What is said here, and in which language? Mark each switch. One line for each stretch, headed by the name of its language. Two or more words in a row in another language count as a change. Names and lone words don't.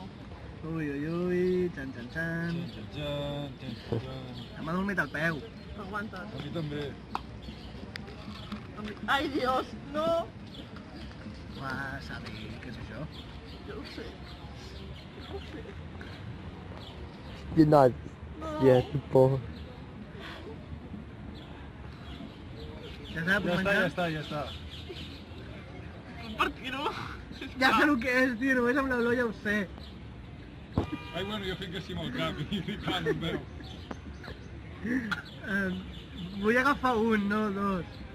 Catalan: Ui, xan. Txan, txan, txan, txan, txan. M'ha dormit al peu. Aguanta't. A mi també. Ai, Dios, no. Wasabi, què és això? Jo ho sé. Jo ho sé.
English: You're not, No. yeah,
Catalan: tipo. Ja està, puc Ja està, menjar? ja està, ja està. Compartir-ho. Ja sé el que és, tio, només amb l'olor ja ho sé. Ai, bueno, jo fico així amb el cap i clar, no em veu. Vull agafar un, no dos.